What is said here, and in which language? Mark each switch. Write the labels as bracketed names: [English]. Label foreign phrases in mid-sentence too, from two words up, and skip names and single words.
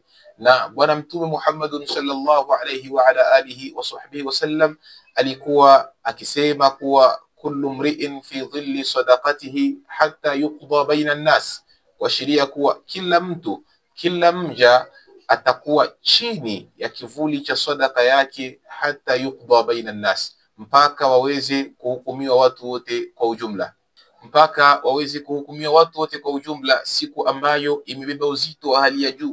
[Swahili] Na bwana mtume Muhammad [Arabic] صلى الله عليه وعلى آله وصحبه وسلم [Swahili] alikuwa akisema kuwa [Arabic] كل امرئ في ظل صدقته حتى يقضى بين الناس, [Swahili] kuashiria kuwa kila mtu, kila mja atakuwa chini ya kivuli cha sadaka yake, [Arabic] حتى يقضى بين الناس, [Swahili] mpaka waweze kuhukumiwa watu wote kwa ujumla, mpaka waweze kuhukumiwa watu wote kwa ujumla, siku ambayo imebeba uzito wa hali ya juu.